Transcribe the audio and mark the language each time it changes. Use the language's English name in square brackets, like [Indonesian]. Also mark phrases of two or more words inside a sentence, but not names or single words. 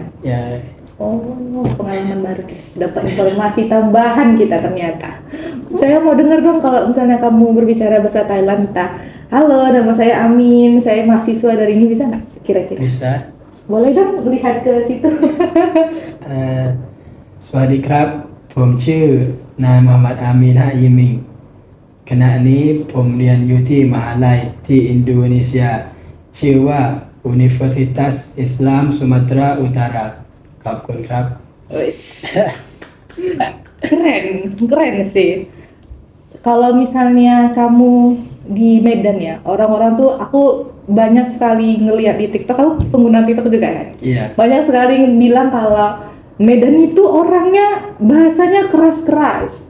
[Indonesian] Ya, Oh, pengalaman baru guys. Dapat informasi tambahan kita ternyata. Saya mau dengar dong kalau misalnya kamu berbicara bahasa Thailand, kita, halo, nama saya Amin, saya mahasiswa dari ini, bisa nggak kira-kira? bisa. Boleh dong lihat ke situ. [Thai] สวัสดีครับผมชื่อนายมูฮัมหมัดอามีน ฮะยิมิงขณะนี้ผมเรียนอยู่ที่มหาลัยที่อินโดนีเซียชื่อว่า Universitas Islam Sumatera Utara ขอบคุณครับ [Indonesian] Wis. Keren sih. Kalau misalnya kamu di Medan ya, orang-orang tuh aku banyak sekali ngelihat di TikTok, kamu pengguna TikTok juga kan? Iya. Banyak sekali bilang kalau Medan itu orangnya bahasanya keras-keras.